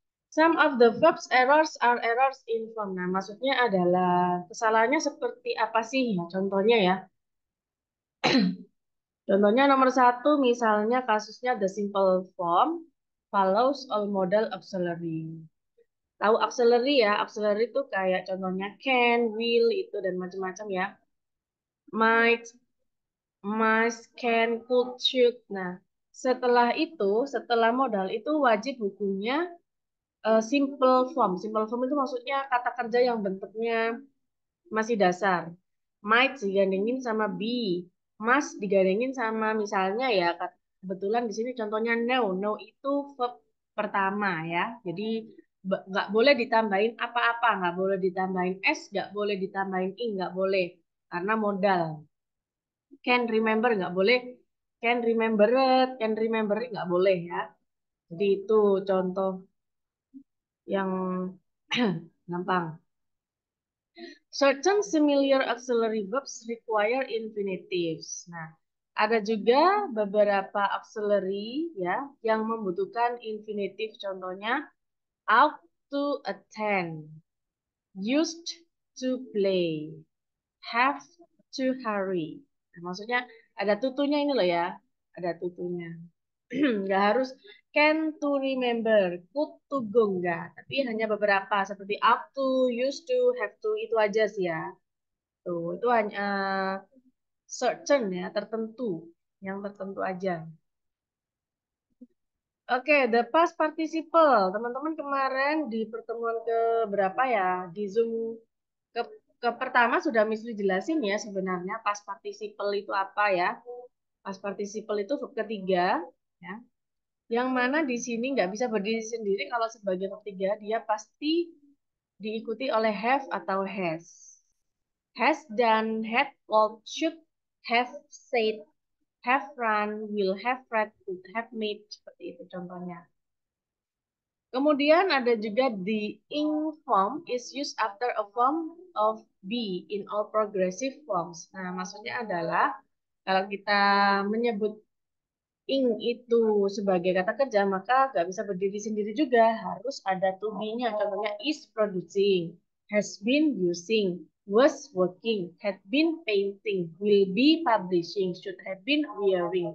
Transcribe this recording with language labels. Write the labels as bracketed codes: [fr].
[en] Some of the verbs errors are errors in form. [id] Nah, maksudnya adalah kesalahannya seperti apa sih ya? Contohnya ya. Contohnya nomor satu, misalnya kasusnya [en] the simple form follows all modal auxiliary. [id] Tahu auxiliary ya? Auxiliary itu kayak contohnya can, will, itu dan macam-macam ya. [en] Might, must, can, could, should. [id] Nah, setelah modal itu wajib hukumnya simple form. Simple form itu maksudnya kata kerja yang bentuknya masih dasar. Might digandengin sama be. Must digandengin sama misalnya ya kebetulan di sini contohnya no. No itu verb pertama ya. Jadi nggak boleh ditambahin apa-apa, nggak boleh ditambahin s, nggak boleh ditambahin ing, nggak boleh karena modal. [en] Can remember [id] nggak boleh. [en] Can remember it, can remember it nggak boleh ya. [id] Jadi itu contoh yang gampang. [en] Certain similar auxiliary verbs require infinitives. [id] Nah, ada juga beberapa auxiliary ya yang membutuhkan infinitive. Contohnya [en] ought to attend, used to play, have to hurry. [id] Nah, maksudnya ada tutunya ini loh ya, ada tutunya. Nggak harus [en] can to remember, could to go [id] enggak, tapi hanya beberapa seperti up to, used to, have to itu aja sih ya. Tuh, itu hanya certain ya, tertentu, yang tertentu aja. Oke, [en] the past participle. [id] Teman-teman kemarin di pertemuan ke berapa ya? Di Zoom ke, ke pertama sudah Miss Li jelasin ya sebenarnya past participle itu apa ya? Past participle itu verb ketiga ya. Yang mana di sini nggak bisa berdiri sendiri kalau sebagai verb tiga dia pasti diikuti oleh have atau has. [en] Has done, had called, should have said, have run, will have read, would have made, seperti itu contohnya. [id] Kemudian ada juga [en] the ing form is used after a form of be in all progressive forms. [id] Nah, maksudnya adalah kalau kita menyebut ing itu sebagai kata kerja, maka nggak bisa berdiri sendiri juga. Harus ada to be-nya. Contohnya [en] is producing, has been using, was working, had been painting, will be publishing, should have been wearing.